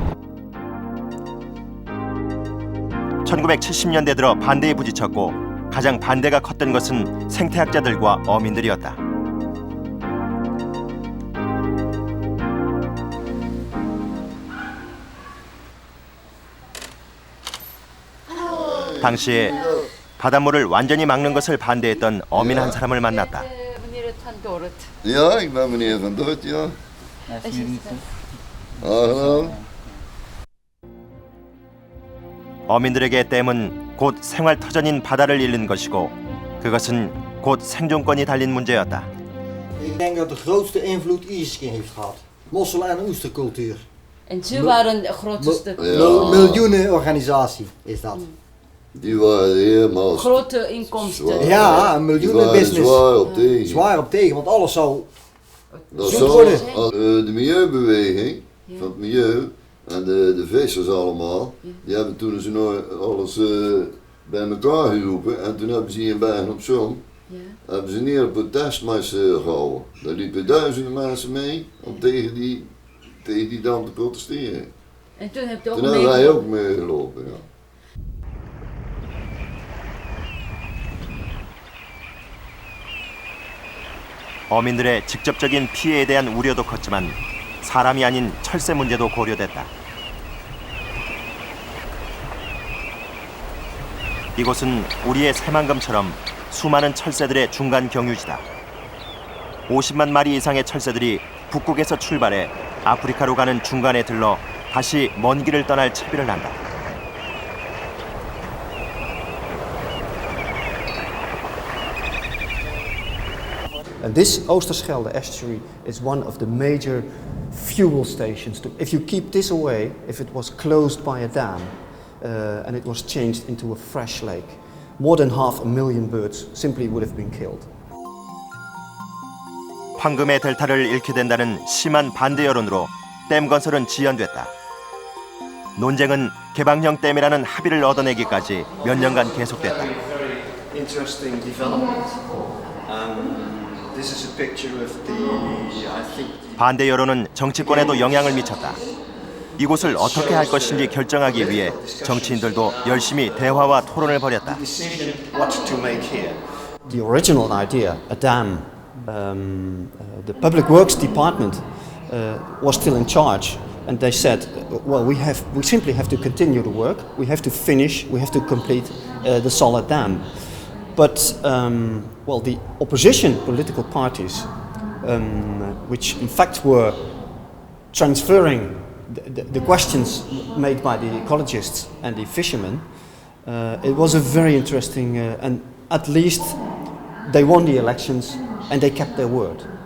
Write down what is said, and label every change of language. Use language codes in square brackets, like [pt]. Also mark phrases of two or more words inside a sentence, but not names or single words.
[ko] 1970년대 들어 반대에 부딪혔고 가장 반대가 컸던 것은 생태학자들과 어민들이었다. 당시에 바닷물을 완전히 막는 것을 반대했던 어민 한 사람을 만났다. [nl] Ja, ik ben meneer Van Dort, ja. Aangenaam. [ko] 어민들에게 댐은 곧 생활터전인 바다를 잃는 것이고 그것은 곧 생존권이 달린 문제였다. [nl] Ik denk dat de grootste invloed ijsking heeft gehad. Mossel- en oestercultuur. En ze waren de grootste. Miljoenen organisatie is dat. Die waren helemaal Grote inkomsten. Ja, een miljoenen business. Zwaar op tegen. Zwaar op tegen, want alles zou Dat zoet zal worden. de milieubeweging van het milieu en de vissers allemaal, die hebben toen ze alles bij elkaar geroepen en toen hebben ze hier in Bergen op Zoom hebben ze neer een protestmars gehouden. Daar liepen duizenden mensen mee om tegen die dam te protesteren. En toen heb je ook Toen hebben wij ook meegelopen. Ja. [ko] 어민들의 직접적인 피해에 대한 우려도 컸지만 사람이 아닌 철새 문제도 고려됐다. 이곳은 우리의 새만금처럼 수많은 철새들의 중간 경유지다. 50만 마리 이상의 철새들이 북극에서 출발해 아프리카로 가는 중간에 들러 다시 먼 길을 떠날 채비를 한다. [en] And this Oosterschelde estuary is one of the major fuel stations. If you keep this away, if it was closed by a dam and it was changed into a fresh lake, more than 500,000 birds simply would have been killed. [ko] 황금의 델타를 잃게 된다는 심한 반대 여론으로 댐 건설은 지연됐다. 논쟁은 개방형 댐이라는 합의를 얻어내기까지 몇 년간 계속됐다. [en] Interesting development. This is a picture of I think. [ko] 반대 여론은 정치권에도 영향을 미쳤다. 이곳을 어떻게 할 것인지 결정하기 위해 정치인들도 열심히 대화와 토론을 벌였다. [en] What to make here? The original idea, a dam. The Public Works Department was still in charge, and they said, "Well, we simply have to continue the work. We have to finish. We have to complete the solid dam." But the opposition political parties, which in fact were transferring the questions made by the ecologists and the fishermen, it was a very interesting, and at least they won the elections and they kept their word.